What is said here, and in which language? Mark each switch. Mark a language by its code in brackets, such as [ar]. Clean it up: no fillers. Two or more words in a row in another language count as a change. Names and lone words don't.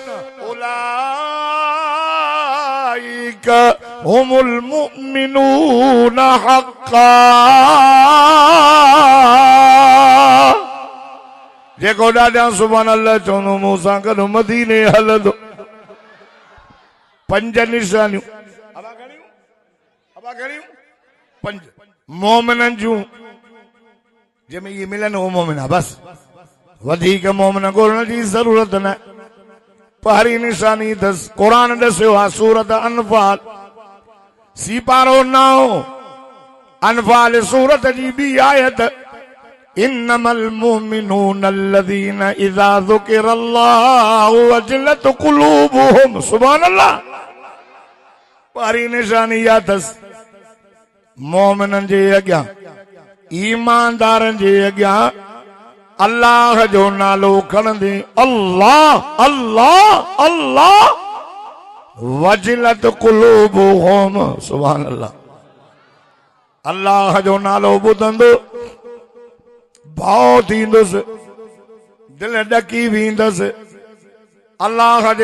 [ar] أولئك هم المؤمنون حقا [sd] जेको ॾाढा [ar] سبحان الله [sd] चवंदो मूं सां गॾु मदीने हलंदो पंज निशानियूं पंज मोमिननि जूं जंहिंमें इहे मिलनि उहो मोमिन आहे बसि वधीक मोमिन ॻोल्हण जी ज़रूरत न पहिरीं निशानी अथसि क़ुरान ॾसियो आहे सूरत अनफाल सीपारो 9 अनफाल सूरत जी ॿी आयत [ar] إنما المؤمنون الذين إذا ذكر الله وجلت قلوبهم سبحان الله [sd] पहिरीं निशानी इहा अथसि मोमिननि जे अॻियां ईमानदारनि जे अॻियां अल्लाह जो नालो खणंदे अल्लाह अल्लाह अल्लाह [ar] وجلت قلوبهم سبحان الله [sd] अल्लाह जो नालो ॿुधंदो भाव थींदुसि दिलि ॾकी वेंदसि अल्लाह जे